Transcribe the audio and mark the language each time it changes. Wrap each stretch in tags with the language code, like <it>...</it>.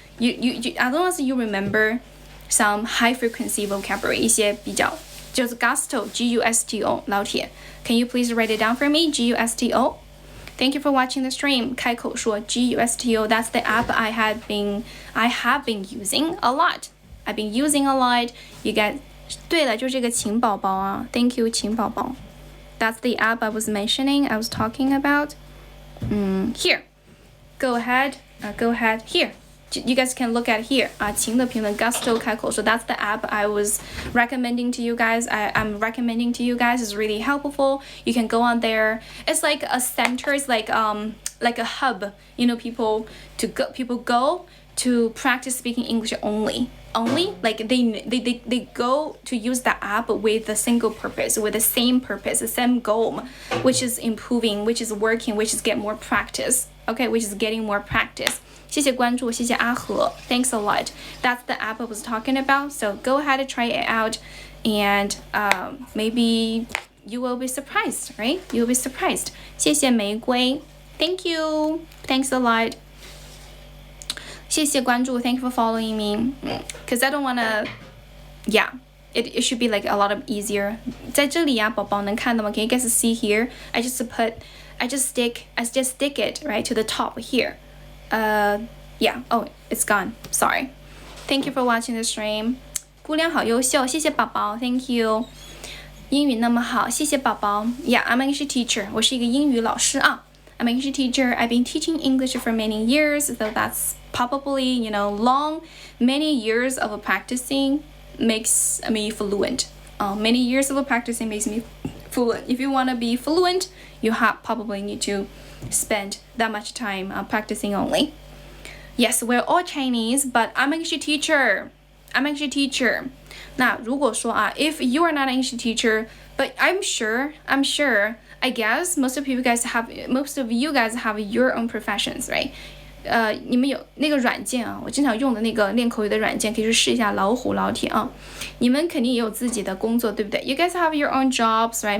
<en>You as long as you remember some high frequency vocabulary,</en> <zh>一些比较就是</zh> <en>Gusto, Gusto</en> <zh>老铁</zh> <en>Can you please write it down for me? Gusto. Thank you for watching the stream. 开口说 Gusto. That's the app I have been using a lot. I've been using a lot. You guys.</en> <zh>对了，就这个晴宝宝啊 ，</zh> <en>Thank you</en> <zh>晴宝宝。</zh> <en>That's the app I was mentioning. I was talking about. Here. Go ahead. Here. You guys can look at here.</en> <zh>晴的评论</zh> <en>Gusto 开口说 That's the app I was recommending to you guys. I'm recommending to you guys. It's really helpful. You can go on there. It's like a center. It's like a hub. You know, people go to practice speaking English only like they go to use the app with a single purpose, with the same purpose, the same goal, which is improving, which is working, which is get more practice, okay, which is getting more practice.</en> <zh>谢谢关注，谢谢阿和</zh> <en>Thanks a lot. That's the app I was talking about, so go ahead and try it out, and maybe you will be surprised, right? You'll be surprised.</en> <zh>谢谢玫瑰</zh> <en>Thank you. Thanks a lot.</en> <zh>谢谢关注</zh> <en>Thank you for following me. Because I don't wanna, yeah, it should be like a lot of easier.</en> <zh>在这里呀，宝宝能看到吗？</zh> <en>Can you guys see here? I just stick it right to the top here. Yeah. Oh, it's gone. Sorry. Thank you for watching the stream.</en> <zh>姑娘好优秀，谢谢宝宝</zh> <en>Thank you.</en> <zh>英语那么好，谢谢宝宝。</zh> <en>Yeah, I'm an English teacher.</en> <zh>我是一个英语老师啊。</zh> <en>I'm an English teacher. I've been teaching English for many years, so that's probably, you know, many years of practicing makes me fluent. Many years of practicing makes me fluent. If you want to be fluent, you probably need to spend that much time practicing only. Yes, we're all Chinese, but I'm an English teacher. I'm an English teacher.</en> <zh>那如果说</zh> <en>if you are not an English teacher, but I'm sure, I guess most of you guys have your own professions, right?</en> <zh>你们有那个软件啊，我经常用的那个练口语的软件，可以去试一下老虎老铁啊。你们肯定也有自己的工作，对不对 ？</zh> <en>You guys have your own jobs, right?</en>